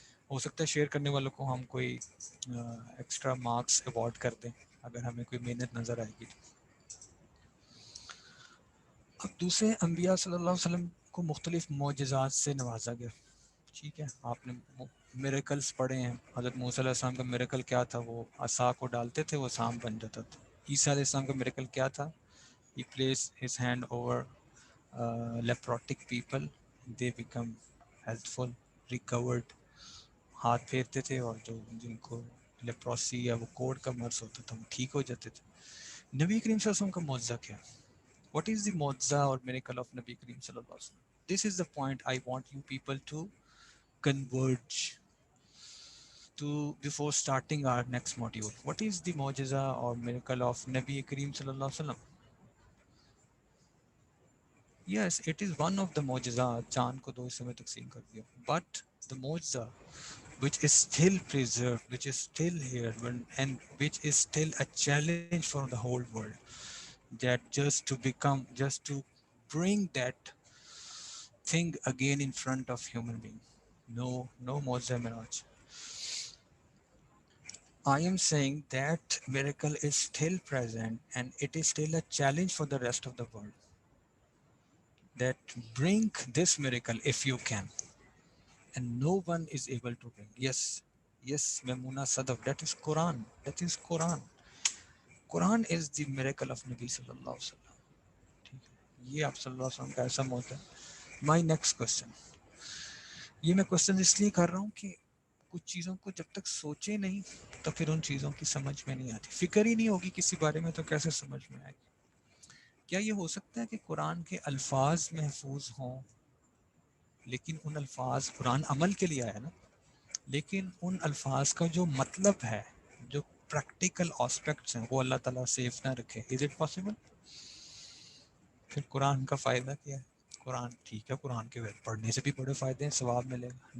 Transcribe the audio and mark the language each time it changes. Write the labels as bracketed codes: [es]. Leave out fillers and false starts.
[ur] ہو سکتا ہے شیئر کرنے والوں کو ہم کوئی ایکسٹرا مارکس ایوارڈ کر دیں اگر ہمیں کوئی محنت نظر آئے گی. اب دوسرے انبیاء صلی اللہ علیہ وسلم کو مختلف معجزات سے نوازا گیا. ٹھیک ہے, آپ نے میریکلس پڑھے ہیں. حضرت موسیٰ علیہ السلام کا میریکل کیا تھا؟ وہ عصا کو ڈالتے تھے وہ سانپ بن جاتا تھا. عیسیٰ علیہ السلام کا میریکل کیا تھا؟ [en] He placed his hand over leprotic people, they become healthful, recovered. [ur] ہاتھ پھیرتے تھے اور جو جن کو لیپروسی یا وہ کوڑ کا مرض ہوتا تھا وہ ٹھیک ہو جاتے تھے. نبی کریم صلی اللہ علیہ وسلم کا معجزہ کیا؟ [en] What is the [ur] معجزہ اور [en] miracle of [ur] نبی کریم صلی اللہ علیہ وسلم? [en] This is the point I want you people to converge to before starting our next module. What is the معجزہ اور miracle of نبی کریم صلی اللہ علیہ وسلم? Yes, it is one of the معجزات. [ur] چاند کو 2 حصوں میں تقسیم کر دیا. [en] But the معجزہ which is still preserved, which is still here, and which is still a challenge for the whole world, that just to bring that thing again in front of human being. No معجزہ معراج. I am saying that miracle is still present and it is still a challenge for the rest of the world. That bring this miracle if you can. And no one is able to bring. Yes, Memuna Sadaf, that is Quran. That is Quran. Quran is the miracle of Nabi sallallahu alaihi wasallam. [ur] ٹھیک ہے, یہ آپ صلی اللہ علیہ وسلم کا ایسا موت ہے. [en] my next question, [ur] یہ میں کوشچن اس لیے کر رہا ہوں کہ کچھ چیزوں کو جب تک سوچے نہیں تو پھر ان چیزوں کی سمجھ میں نہیں آتی. فکر ہی نہیں ہوگی کسی بارے میں تو کیسے سمجھ میں آئے گی؟ کیا یہ ہو سکتا ہے کہ قرآن کے الفاظ محفوظ ہوں لیکن ان الفاظ, قرآن عمل کے لیے آیا نا, لیکن ان الفاظ کا جو مطلب ہے, جو پریکٹیکل آسپیکٹس ہیں وہ اللہ تعالیٰ سیف نہ رکھے؟ [en] Is it possible? [ur] پھر قرآن کا فائدہ کیا ہے؟ قرآن ٹھیک ہے, قرآن کے پڑھنے سے بھی بڑے فائدے ہیں, ثواب ملے گا.